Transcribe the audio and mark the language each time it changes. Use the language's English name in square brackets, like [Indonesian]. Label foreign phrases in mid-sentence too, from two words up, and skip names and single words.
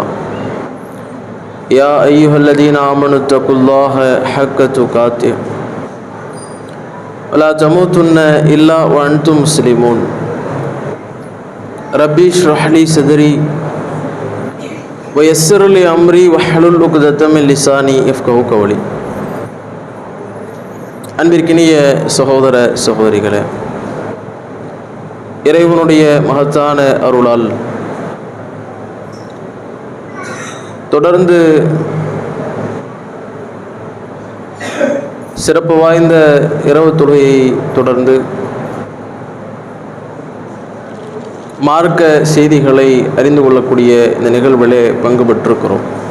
[Arabic] يا أيها الذين آمنوا اتقوا الله حق تقاته ولا تموتن إلا وأنتم مسلمون. ربي اشرح لي صدري ويسر لي أمري واحلل عقدة من لساني يفقهوا قولي. [Tamil] அன்பிற்கினிய சகோதர சகோதரிகளே, இறைவனுடைய மகத்தான அருளால் தொடர்ந்து சிறப்பு வாய்ந்த இரவு தொழுகையை தொடர்ந்து மார்க்க செய்திகளை அறிந்து கொள்ளக்கூடிய இந்த நிகழ்விலே பங்கு பெற்றிருக்கிறோம்.